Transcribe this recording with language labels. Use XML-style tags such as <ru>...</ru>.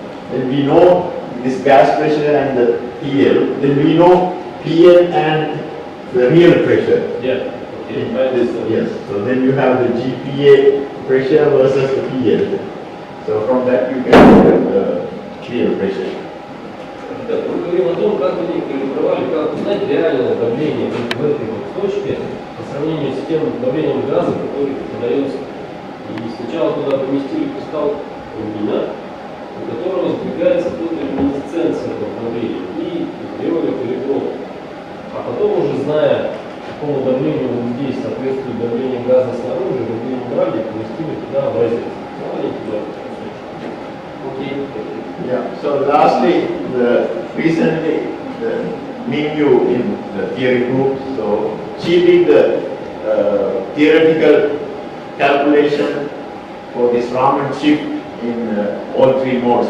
<en>Then we know this gas pressure and the PL. Then we know PL and the real pressure. Yeah. Okay. Yes. So then you have the GPA pressure versus the PL. So from that you can get the real pressure.</en> <ru>Так, мы говорим о том, как они калибровали, как узнать реальное давление в этой вот точке по сравнению с тем давлением газа, который подается. И сначала туда поместили кристалл рубина, у которого сдвигается фотолюминесценция этого давления, и сделали калибровку. А потом уже зная, какому давлению вот здесь соответствует давление газа снаружи, рубин брали и поместили туда образец. Они туда. Окей.</ru> <en>Yeah. So lastly, recently the Mingyu in the theory group, so she did the theoretical calculation for this Raman shift in all three modes.</en>